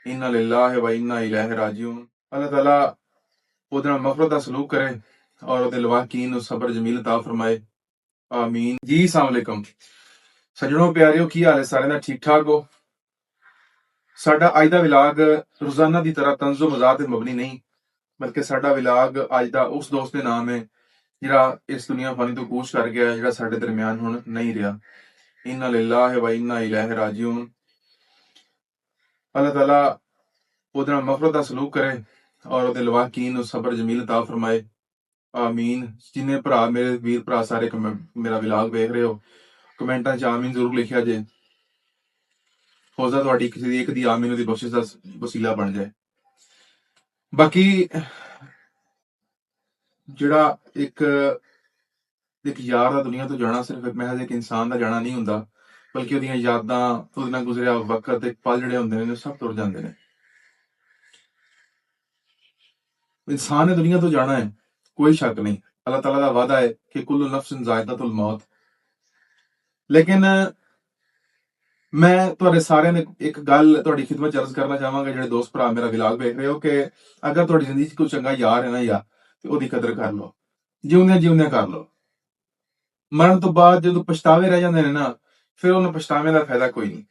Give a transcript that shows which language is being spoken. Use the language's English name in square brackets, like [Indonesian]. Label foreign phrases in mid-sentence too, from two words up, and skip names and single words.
[Arabic] إنا لله وإنا إليه راجعون. [Punjabi] अल्लाह ताला ਉਹਦੇ ਨਾਲ ਮਫ਼ਰਤ ਦਾ ਸਲੂਕ ਕਰੇ ਔਰ ਉਹਦੇ ਲਵਾਕੀਨ ਨੂੰ ਸਬਰ ਜਮੀਲ ਅਤਾ ਫਰਮਾਏ। ਆਮੀਨ ਜੀ। [Arabic] السلام عليكم [Punjabi] ਸੱਜਣੋ ਪਿਆਰਿਓ, ਕੀ ਹਾਲ ਹੈ ਸਾਰਿਆਂ ਦਾ? ਠੀਕ ਠਾਕ ਹੋ? ਸਾਡਾ ਅੱਜ ਦਾ ਵਿਲਾਗ ਰੋਜ਼ਾਨਾ ਦੀ ਤਰ੍ਹਾਂ ਤੰਜ਼ੋ ਮਜ਼ਾਕ ਤੇ ਮਬਨੀ ਨਹੀਂ, ਬਲਕਿ ਸਾਡਾ ਵਿਲਾਗ ਅੱਜ ਦਾ ਉਸ ਦੋਸਤ ਦੇ ਨਾਮ ਹੈ ਜਿਹੜਾ ਇਸ ਦੁਨੀਆ ਫਾਨੀ ਤੋਂ ਕੂਚ ਕਰ ਗਿਆ, ਜਿਹੜਾ ਸਾਡੇ ਦਰਮਿਆਨ ਹੁਣ ਨਹੀਂ ਰਿਹਾ। [Arabic] إنا لله وإنا إليه راجعون. [Punjabi] अल्लाह ताला ਉਹਦੇ ਨਾਲ ਮਫ਼ਰਤ ਦਾ ਸਲੂਕ ਕਰੇ ਔਰ ਉਹਦੇ ਲਵਾਕੀਨ ਨੂੰ ਸਬਰ ਜਮੀਲ ਅਤਾ ਫਰਮਾਏ। ਆਮੀਨ। ਜਿੰਨੇ ਭਰਾ ਮੇਰੇ ਵੀਰ ਭਰਾ ਸਾਰੇ ਮੇਰਾ ਵਿਲਾਗ ਵੇਖ ਰਹੇ ਹੋ, ਕਮੈਂਟਾਂ 'ਚ ਆਮੀਨ ਜ਼ਰੂਰ ਲਿਖਿਆ ਜੇ। ਹੋ ਸਕਦਾ ਤੁਹਾਡੀ ਕਿਸੇ ਦੀ ਇੱਕ ਦੀ ਆਮੀਨ ਉਹਦੀ ਬਖਸ਼ਿਸ਼ ਦਾ ਵਸੀਲਾ ਬਣ ਜਾਏ। ਬਾਕੀ ਜਿਹੜਾ ਇੱਕ ਯਾਰ ਦਾ ਦੁਨੀਆ ਤੋਂ ਜਾਣਾ ਸਿਰਫ ਇੱਕ ਮਹਿਜ਼ ਇੱਕ ਇਨਸਾਨ ਦਾ ਜਾਣਾ ਨਹੀਂ ਹੁੰਦਾ, ਬਲਕਿ ਉਹਦੀਆਂ ਯਾਦਾਂ, ਉਹਦੇ ਨਾਲ ਗੁਜ਼ਰਿਆ ਵਕਤ, ਇੱਕ ਪਲ ਜਿਹੜੇ ਹੁੰਦੇ ਨੇ ਸਭ ਤੁਰ ਜਾਂਦੇ ਨੇ। ਇਨਸਾਨ ਨੇ ਦੁਨੀਆ ਤੋਂ ਜਾਣਾ ਹੈ, ਕੋਈ ਸ਼ੱਕ ਨਹੀਂ। [Urdu] اللہ تعالیٰ کا وعدہ ہے کہ [Arabic] كل نفس ذائقة الموت. [Punjabi] ਲੇਕਿਨ ਮੈਂ ਤੁਹਾਡੇ ਸਾਰਿਆਂ ਨੇ ਇੱਕ ਗੱਲ ਤੁਹਾਡੀ ਖਿਦਮਤ 'ਚ ਅਰਜ਼ ਕਰਨਾ ਚਾਹਾਂਗਾ, ਜਿਹੜੇ ਦੋਸਤ ਭਰਾ ਮੇਰਾ ਵਿਲਾਗ ਵੇਖ ਰਹੇ ਹੋ, ਕਿ ਅਗਰ ਤੁਹਾਡੀ ਜ਼ਿੰਦਗੀ 'ਚ ਕੋਈ ਚੰਗਾ ਯਾਰ ਹੈ ਨਾ ਯਾਰ, ਤੇ ਉਹਦੀ ਕਦਰ ਕਰ ਲਓ, ਜਿਉਂਦਿਆਂ ਕਰ ਲਓ। ਮਰਨ ਤੋਂ ਬਾਅਦ ਜਦੋਂ ਪਛਤਾਵੇ ਰਹਿ ਜਾਂਦੇ ਨੇ ਨਾ, ਫਿਰ ਉਹਨਾਂ ਪਛਤਾਵੇਂ ਦਾ ਫਾਇਦਾ ਕੋਈ ਨਹੀਂ।